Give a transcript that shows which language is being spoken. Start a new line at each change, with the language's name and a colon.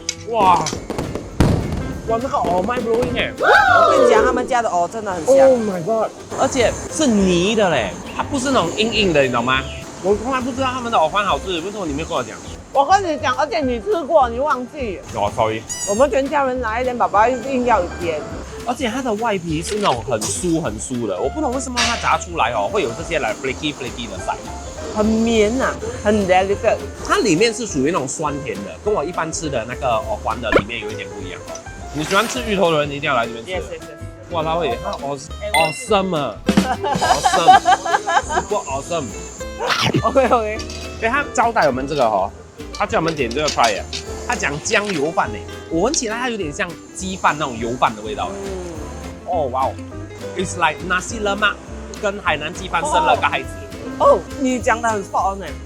Chinese: 哇，那个
English: mind blowing
Chinese: 我跟你讲，他们家的真的很香。
English: Oh my god！
Chinese: 而且是泥的嘞，它不是那种硬的，你懂吗？我从来不知道他们的藕饭好吃，为什么你没有跟我讲？我跟你讲，而且你吃过，你忘记。
English: sorry。
Chinese: 我们全家人来一点，爸爸一定要一点。而且它的外皮是那种很酥的，我不懂为什么它炸出来会有这些
English: flaky
Chinese: 的色，很绵很
English: delicate。
Chinese: 它里面是属于那种酸甜的，跟我一般吃的那个黄的里面有一点不一样你喜欢吃芋头的人一定要来这边吃。哇，它会
English: awesome super awesome。 OK。
Chinese: 所以他招待我们这个他叫我们点这个菜他讲姜油饭我闻起来它有点像鸡饭那种油饭的味道哇，
English: It's like nasi lemak
Chinese: 跟海南鸡饭生了个孩子。你讲的很
English: spot on